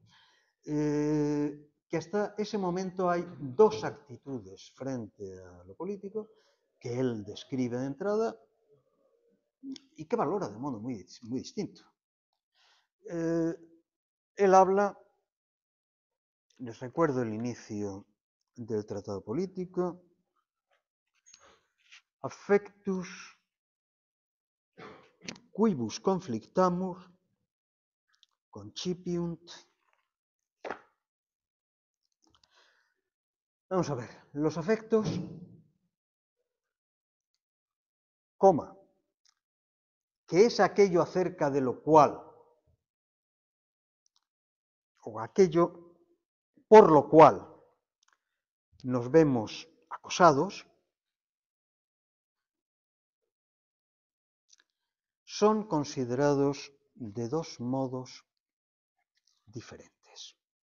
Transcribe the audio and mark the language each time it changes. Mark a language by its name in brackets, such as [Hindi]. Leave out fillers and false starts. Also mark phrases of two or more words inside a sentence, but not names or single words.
[Spanish] Que hasta ese momento hay dos actitudes frente a lo político que él describe de entrada y que valora de modo muy, muy distinto. Él habla, les recuerdo el inicio del tratado político, [Latin] affectus quibus conflictamur concipiunt. [Spanish] Vamos a ver, los afectos, coma, que es aquello acerca de lo cual, o aquello por lo cual nos vemos acosados, son considerados de dos modos diferentes.